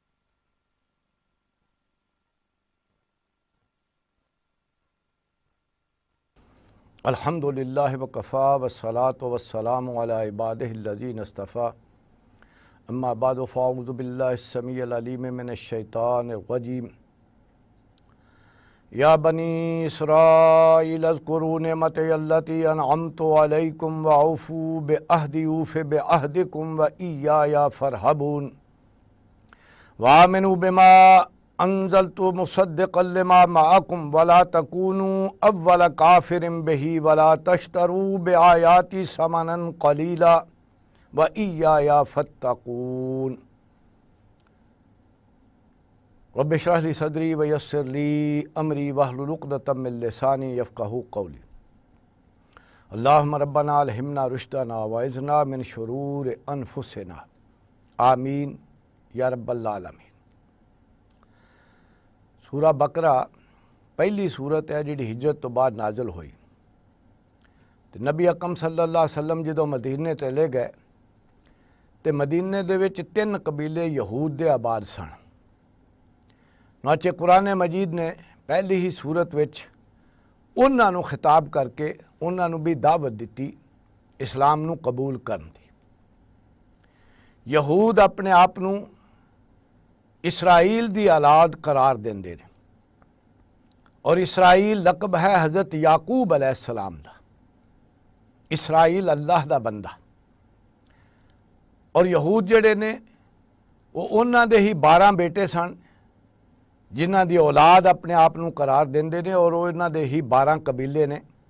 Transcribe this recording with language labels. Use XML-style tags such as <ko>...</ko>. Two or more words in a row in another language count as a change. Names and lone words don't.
<ar>الحمد للہ وکفا والصلاة والسلام علی عبادہ الذین اصطفیٰ اما بعد فاعوذ باللہ السمیع العلیم من الشیطان الرجیم یا بنی اسرائیل اذکروا نعمتی التی انعمت علیکم وعوفوا بعہدی اوف بعہدکم وایای فارہبون وآمنوا بما انزلت مصدقا لما معکم ولا تکونوا اول کافر بہ ولا تشتروا بآیاتی ثمنا قلیلا وایای فاتقون رب اشرح لی صدری ویسر لی امری واحلل عقدۃ من لسانی یفقہوا قولی اللہم ربنا الہمنا رشدنا واعذنا من شرور انفسنا آمین یا رب العالمین۔</ar> <pa>سورہ بقرہ پہلی سورت ہے جڑی ہجرت تو بعد نازل ہوئی تے نبی اکرم</pa> <ar>صلی اللہ علیہ وسلم</ar> <pa>جدوں مدینے چلے گئے تے مدینے دے وچ 3 قبیلے یہود دے آباد سن۔ چنانچہ قرآن مجید نے پہلی ہی سورت وچ انہاں نوں خطاب کر کے انہاں نوں بھی دعوت دیتی اسلام نوں قبول کرن دی۔ یہود اپنے آپ نوں اسرائیل دی اولاد قرار دیندے نے اور اسرائیل لقب ہے حضرت یعقوب</pa> <ar>علیہ السلام</ar> <pa>دا۔ اسرائیل اللہ دا بندہ، اور یہود جڑے نے وہ انہاں دے ہی 12 بیٹے سن جنہاں دی اولاد اپنے آپ نوں قرار دیندے نے، اور وہ انہاں دے ہی 12 قبیلے نے۔</pa>